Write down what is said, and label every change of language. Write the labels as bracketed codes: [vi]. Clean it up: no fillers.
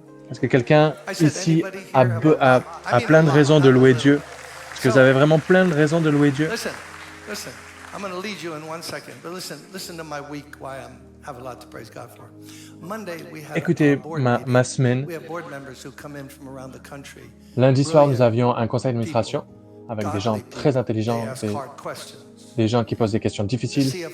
[fr] Est-ce que quelqu'un ici a plein de raisons de louer Dieu? Est-ce que vous avez vraiment plein de raisons de louer Dieu? [en] Listen. I'm going to lead you in 1 second, but listen to my week, why I have a lot to praise God for. Monday, we had [fr] Écoutez ma semaine. [en] We have board members who come in from around the country. [fr] Lundi soir, nous avions un conseil d'administration avec des gens très intelligents, des gens qui posent des questions difficiles.